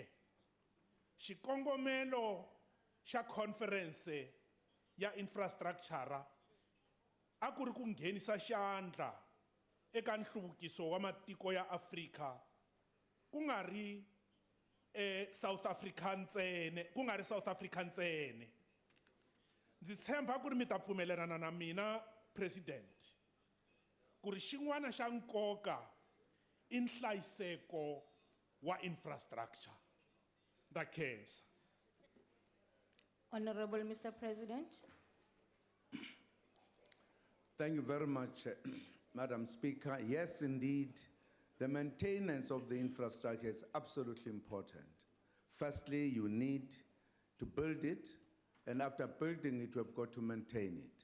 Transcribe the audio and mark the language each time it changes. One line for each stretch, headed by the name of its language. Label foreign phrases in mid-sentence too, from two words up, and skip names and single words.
Tsonga: Xikongomelo xa conference ya infrastructure a ku ri ku nghenisa xandla eka nhluvukiso wa matiko ya Afrika ku nga ri South Africa ntsene. Ndzi tshemba ku ri mi ta pfumelelana na mina President ku ri xin'wana xa nkoka i nhlayiseko wa infrastructure. Nda khensa.
English: Honorable Mr. President. Thank you very much, Madam Speaker. Yes, indeed, the maintenance of the infrastructure is absolutely important. Firstly, you need to build it, and after building it, you have got to maintain it.